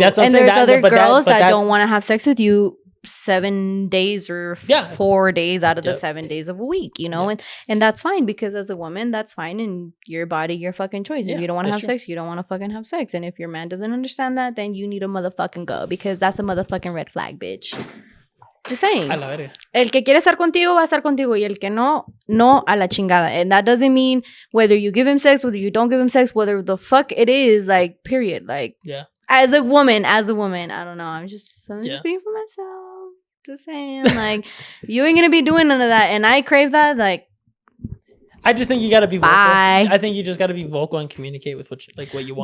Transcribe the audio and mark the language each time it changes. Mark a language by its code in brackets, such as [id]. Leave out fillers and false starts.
[en] And there's other girls that don't want to have sex with you 7 days or 4 days out of the 7 days of a week, and that's fine, because as a woman, that's fine, and your body, your fucking choice. If you don't want to have sex, you don't want to fucking have sex, and if your man doesn't understand that, then you need to motherfucking go, because that's a motherfucking red flag, bitch. Just saying. [es] El que quiere estar contigo va a estar contigo, y el que no a la chingada. [en] And that doesn't mean whether you give him sex, whether you don't give him sex, whether the fuck it is, like, period. Like, as a woman, I don't know. I'm just speaking for myself. Just saying, like, you ain't gonna be doing none of that, and I crave that. Like, I just think you gotta be vocal. I think you just gotta be vocal and communicate with what you want.